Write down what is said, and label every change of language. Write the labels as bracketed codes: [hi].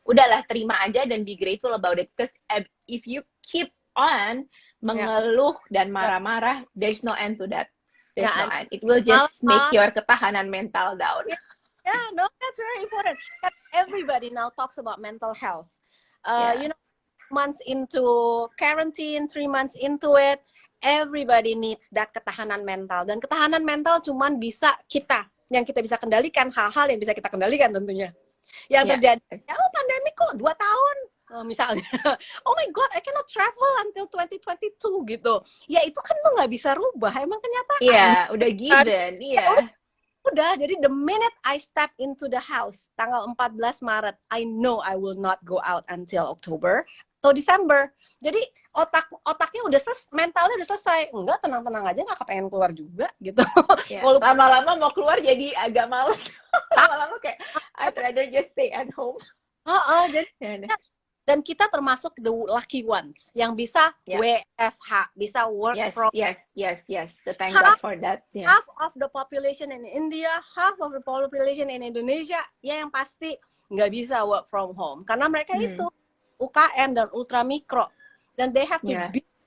[id] Udahlah, terima aja dan [en] be grateful about it. Because if you keep on [id] mengeluh dan marah-marah, [en] there's no end to that. There's no end. It will just make your ketahanan mental down. Yeah, no, that's very important. Everybody now talks about mental health. You know, months into quarantine, 3 months into it, everybody needs that ketahanan mental. [id] Dan ketahanan mental cuman bisa yang kita bisa kendalikan, hal-hal yang bisa kita kendalikan tentunya. Yang terjadi, pandemi kok 2 tahun. Misalnya, [en] oh my God, I cannot travel until 2022 [id] gitu. Ya itu kan lo nggak bisa rubah, emang kenyataan. Iya, udah given, iya. Udah, jadi [en] the minute I step into the house, [id] tanggal 14 Maret, [en] I know I will not go out until October [id] atau Desember. Jadi otaknya udah mentalnya udah selesai. Enggak, tenang-tenang aja, nggak kepengen keluar juga gitu. Yeah. Lama-lama mau keluar jadi agak males. Lama-lama kayak [en] I'd rather just stay at home. [id] Jadi dan kita termasuk [en] the lucky ones [id] yang bisa WFH, bisa [en] work from. Yes. Thank God for that. Yeah. Half of the population in India, half of the population in Indonesia, [id] ya yang pasti nggak bisa [en] work from home [id] karena mereka itu UKM dan ultra mikro, dan [en] they have to be.